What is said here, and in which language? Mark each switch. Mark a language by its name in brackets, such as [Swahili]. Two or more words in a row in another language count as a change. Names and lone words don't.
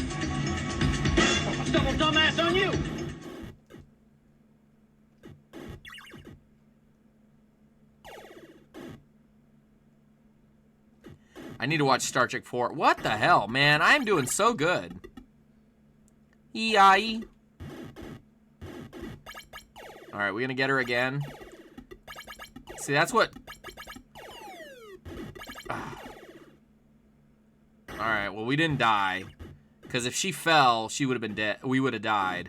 [English] Double dumbass on you! I need to watch Star Trek 4. What the hell, man? I'm doing so good. E-I-E. Alright, we gonna get her again? See, that's what... Alright, well, we didn't die. Because if she fell, she would have been dead. We would have died.